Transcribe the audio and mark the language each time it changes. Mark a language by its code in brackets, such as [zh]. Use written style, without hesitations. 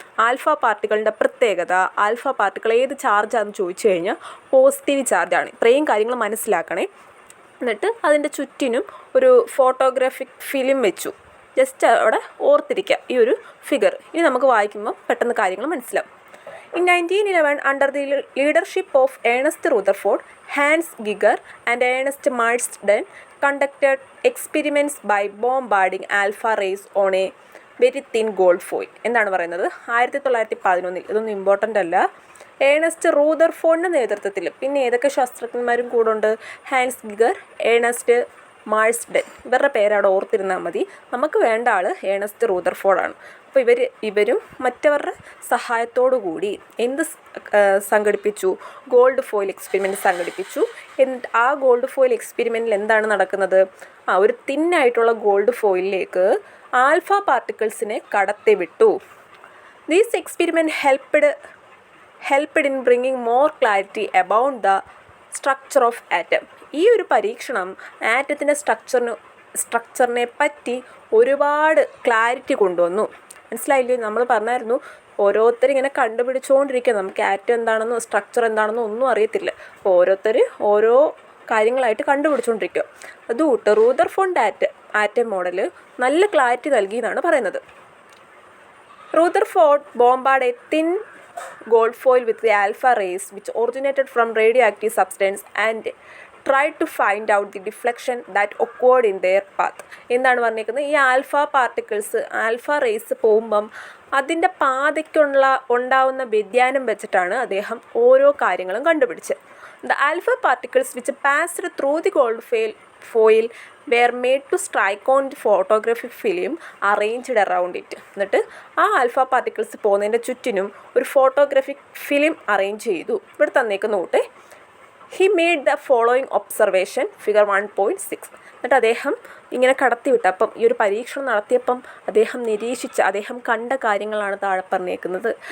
[ml] Alpha പാർട്ടിക്കിളിൻ്റെ പ്രത്യേകത, alpha particle ഏത് ചാർജാണെന്ന് ചോദിച്ചു കഴിഞ്ഞാൽ പോസിറ്റീവ് ചാർജാണ്. ഇത്രയും കാര്യങ്ങൾ മനസ്സിലാക്കണേ. എന്നിട്ട് അതിൻ്റെ ചുറ്റിനും ഒരു ഫോട്ടോഗ്രാഫിക് ഫിലിം വെച്ചു. ജസ്റ്റ് അവിടെ ഓർത്തിരിക്കുക ഈ ഒരു ഫിഗർ. ഇനി നമുക്ക് വായിക്കുമ്പോൾ പെട്ടെന്ന് കാര്യങ്ങൾ മനസ്സിലാവും. [en] In 1911, under the leadership of Ernest Rutherford, Hans Geiger and Ernest Marsden conducted experiments by bombarding alpha rays on a very thin gold foil. [ml] എന്താണ് പറയുന്നത്? 1911, ഇതൊന്നും ഇമ്പോർട്ടൻ്റ് അല്ല. ഏണസ്റ്റ് റൂദർഫോർഡിൻ്റെ നേതൃത്വത്തിൽ പിന്നെ ഏതൊക്കെ ശാസ്ത്രജ്ഞന്മാരും കൂടെ ഉണ്ട്? Hans ഗിഗർ, Ernest മാഴ്സ്ഡൻ. ഇവരുടെ പേരവിടെ ഓർത്തിരുന്നാൽ മതി. നമുക്ക് വേണ്ട ആൾ ഏണസ്റ്റ് റൂദർഫോർഡാണ്. അപ്പോൾ ഇവരും മറ്റവരുടെ സഹായത്തോടു കൂടി എന്ത് സംഘടിപ്പിച്ചു? ഗോൾഡ് ഫോയിൽ എക്സ്പെരിമെൻറ്റ് സംഘടിപ്പിച്ചു. എന്നിട്ട് ആ ഗോൾഡ് ഫോയിൽ എക്സ്പെരിമെൻറ്റിൽ എന്താണ് നടക്കുന്നത്? ഒരു തിന്നായിട്ടുള്ള gold ഫോയിലിലേക്ക് alpha പാർട്ടിക്കിൾസിനെ കടത്തിവിട്ടു. [en] These experiment helped in bringing more clarity about the structure of atom. [ml] ഈ ഒരു പരീക്ഷണം ആറ്റത്തിൻ്റെ സ്ട്രക്ചറിനെ പറ്റി ഒരുപാട് ക്ലാരിറ്റി കൊണ്ടുവന്നു. മനസ്സിലായില്ലേ? നമ്മൾ പറഞ്ഞായിരുന്നു ഓരോരുത്തർ ഇങ്ങനെ കണ്ടുപിടിച്ചുകൊണ്ടിരിക്കുക. നമുക്ക് ആറ്റം എന്താണെന്നോ സ്ട്രക്ചർ എന്താണെന്നോ ഒന്നും അറിയത്തില്ല. അപ്പോൾ ഓരോരുത്തർ ഓരോ കാര്യങ്ങളായിട്ട് കണ്ടുപിടിച്ചുകൊണ്ടിരിക്കുക. അതുകൂട്ട് റൂദർഫോർഡ് ആറ്റം മോഡൽ നല്ല ക്ലാരിറ്റി നൽകി എന്നാണ് പറയുന്നത്. [en] Rutherford bombarded a thin gold foil with the alpha rays which originated from radioactive substance and tried to find out the deflection that occurred in their path. [ml] എന്താണ് പറഞ്ഞേക്കുന്നത്? ഈ alpha particles, alpha rays പോകുമ്പം അതിൻ്റെ പാതയ്ക്കുള്ള ഉണ്ടാവുന്ന വ്യതിയാനം വെച്ചിട്ടാണ് അദ്ദേഹം ഓരോ കാര്യങ്ങളും കണ്ടുപിടിച്ചത്. [en] The alpha particles which passed through the gold foil were made to strike on the photographic film arranged around it. [ml] എന്നിട്ട് ആ ആൽഫ പാർട്ടിക്കിൾസ് പോകുന്നതിൻ്റെ ചുറ്റിനും ഒരു ഫോട്ടോഗ്രാഫിക് ഫിലിം അറേഞ്ച് ചെയ്തു. ഇവിടെ തന്നേക്കുന്ന കൂട്ടെ [en] He made the following observation figure 1.6. [ml] എന്നിട്ട് അദ്ദേഹം ഇങ്ങനെ കടത്തിവിട്ട് അപ്പം ഈ ഒരു പരീക്ഷണം നടത്തിയപ്പം അദ്ദേഹം കണ്ട കാര്യങ്ങളാണ് താഴെ പറഞ്ഞേക്കുന്നത്.